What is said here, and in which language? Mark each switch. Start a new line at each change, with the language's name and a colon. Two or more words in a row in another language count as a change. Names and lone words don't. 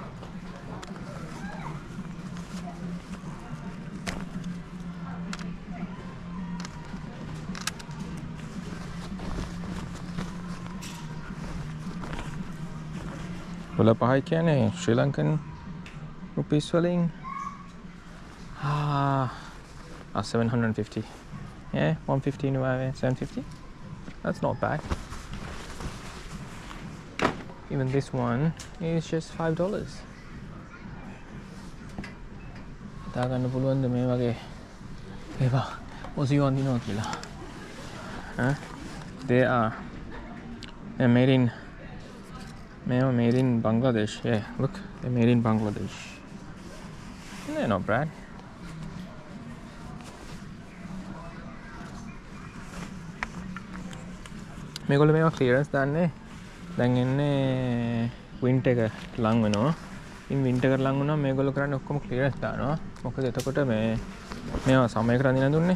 Sinhala: $5 කියන්නේ
English: Sri Lankan rupees
Sinhala: වලින් 750.
English: Yeah, 150 divided 750. That's not bad. Even this one is just $5.
Sinhala: හිතා ගන්න පුළුවන්ද මේ වගේ ඒවා ඔසියෝ අඳිනවා කියලා?
English: They are made in Bangladesh. Yeah, look, they're made in Bangladesh. They're not bad.
Sinhala: මේගොල්ලෝ මේවා ක්ලියරන්ස් දාන්නේ දැන් එන්නේ වින්ටර් එක ලඟ වෙනවා.
English: in winter
Sinhala: එකට ලඟ වුණාම මේගොල්ලෝ කරන්නේ ඔක්කොම ක්ලියරන්ස් දානවා. මොකද එතකොට මේවා සමයකට අඳින්න දුන්නේ.